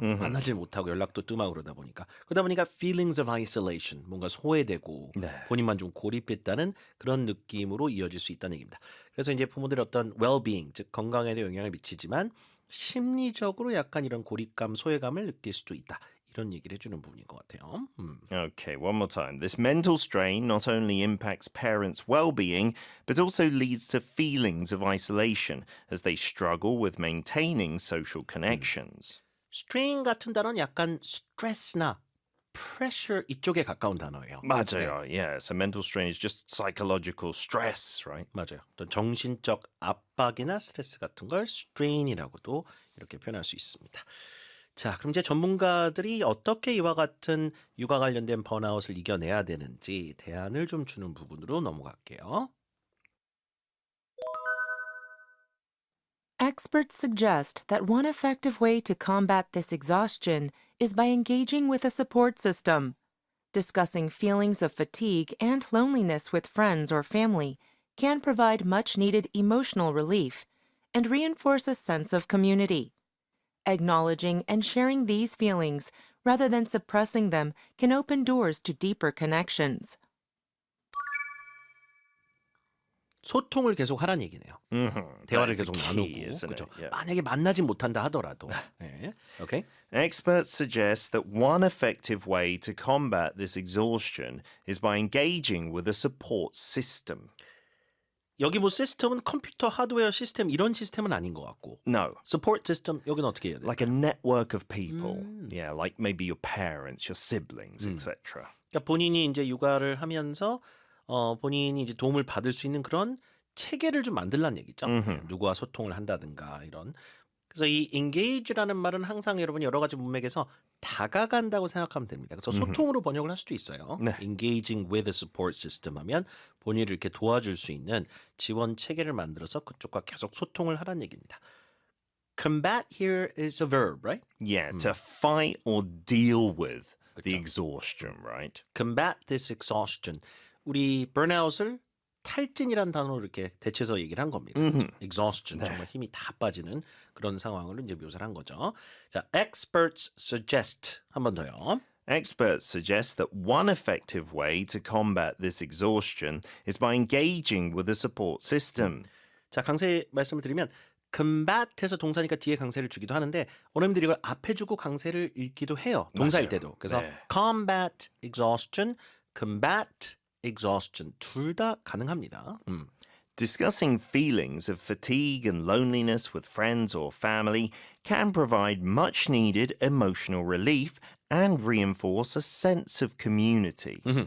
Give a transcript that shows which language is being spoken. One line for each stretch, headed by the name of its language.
Korean: 만나지 못하고 연락도 뜸하고 그러다 보니까
English: feelings of isolation
Korean: 뭔가 소외되고 네. 본인만 좀 고립했다는 그런 느낌으로 이어질 수 있다는 얘기입니다. 그래서 이제 부모들의 어떤 well-being 즉 건강에도 영향을 미치지만 심리적으로 약간 이런 고립감, 소외감을 느낄 수도 있다. 이런 얘기를 해주는 부분인 것 같아요.
English: Okay, one more time. This mental strain not only impacts parents' well-being, but also leads to feelings of isolation as they struggle with maintaining social connections.
Korean: strain 같은 단어는 약간 stress나 pressure 이쪽에 가까운 단어예요. 맞아요.
English: Yeah, so mental strain is just psychological stress, right?
Korean: 맞아요. 어떤 정신적 압박이나 스트레스 같은 걸 strain이라고도 이렇게 표현할 수 있습니다. 자, 그럼 이제 전문가들이 어떻게 이와 같은 육아 관련된 번아웃을 이겨내야 되는지 대안을 좀 주는 부분으로 넘어갈게요.
English: Experts suggest that one effective way to combat this exhaustion is by engaging with a support system. Discussing feelings of fatigue and loneliness with friends or family can provide much needed emotional relief and reinforce a sense of community. Acknowledging and sharing these feelings rather than suppressing them can open doors to deeper connections.
Korean: 소통을 계속 하라는 얘기네요. 대화를
English: That's the key,
Korean: 나누고
English: isn't it?
Korean: 그렇죠.
English: Yeah.
Korean: 만약에 만나지 못한다 하더라도 네. 오케이.
English: Experts suggest that one effective way to combat this exhaustion is by engaging with a support system.
Korean: 여기 뭐 시스템은 컴퓨터 하드웨어 시스템 이런 시스템은 아닌 것 같고
English: No,
Korean: support system 여기는 어떻게 해야 돼요?
English: like a network of people. Yeah, like maybe your parents, your siblings, etc.
Korean: 그러니까 본인이 이제 육아를 하면서 본인이 이제 도움을 받을 수 있는 그런 체계를 좀 만들라는 얘기죠. 누구와 소통을 한다든가 이런. 그래서 이 engage라는 말은 항상 여러분이 여러 가지 문맥에서 다가간다고 생각하면 됩니다. 그래서 소통으로 번역을 할 수도 있어요. 네.
English: engaging with a support system
Korean: 하면 본인을 이렇게 도와줄 수 있는 지원 체계를 만들어서 그쪽과 계속 소통을 하라는 얘기입니다.
English: Combat here is a verb, right? Yeah, to fight or deal with the exhaustion, right? Combat this exhaustion.
Korean: 우리 burnout을 탈진이라는 단어로 이렇게 대체해서 얘기를 한 겁니다. exhaustion 정말 힘이 다 빠지는 그런 상황을 이제 묘사를 한 거죠. 자,
English: experts suggest
Korean: 한 번 더요.
English: Experts suggest that one effective way to combat this exhaustion is by engaging with a support system.
Korean: 자, 강세 말씀을 드리면 combat해서 동사니까 뒤에 강세를 주기도 하는데 원어민들이 이걸 앞에 주고 강세를 읽기도 해요. 동사일 맞아요. 때도. 그래서 네.
English: combat exhaustion, combat exhaustion
Korean: 둘 다 가능합니다.
English: Discussing feelings of fatigue and loneliness with friends or family can provide much needed emotional relief and reinforce a sense of community.